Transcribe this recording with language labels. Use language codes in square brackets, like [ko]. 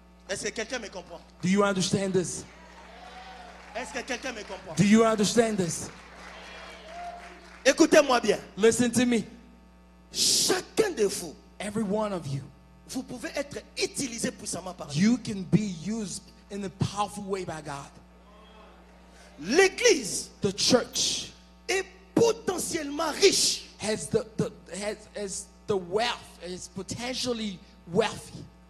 [fr] Est-ce que quelqu'un me comprend? [en] Do you understand this? [fr] Est-ce que quelqu'un me comprend? [en] Do you understand this? [fr] Écoutez-moi bien. [en] Listen to me. [fr] Chacun de vous, [en] Every one of you, [fr] vous pouvez être utilisé puissamment par Dieu. [en] you can be used in a powerful way by God. [fr] L'église [en] The church [fr] est potentiellement riche [en] has the wealth, is potentially wealthy.